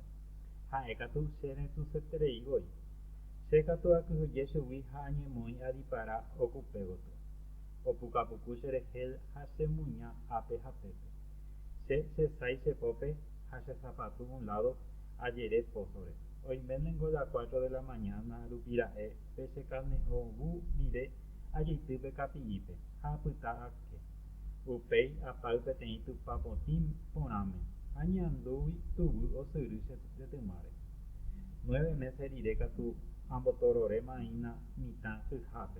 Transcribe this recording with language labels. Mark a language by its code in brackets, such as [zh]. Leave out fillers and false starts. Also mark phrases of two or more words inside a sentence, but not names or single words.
[gn] Ha'ékatu che retuichaitereivoi. Chékatu akyhyje chugui ha añemoĩ adipara okupégotyo. Opukapuku cherehe ha chemuña ápe ha pépe. Chesãi chepópe ha chesapatu [es] un lado [gn] ajere pozore. Oiménengo [es] las 4 de la mañana [gn] rupira'e pe chekane'õvu rire ajeity pe kapi'ípe ha apyta ake. Upéi apáy peteĩ tupa potĩ porãme ha ñeandúgui tuvy osyry chetymáre. 9 meses rire katu ambotororéma'ãína mitã kyhápe.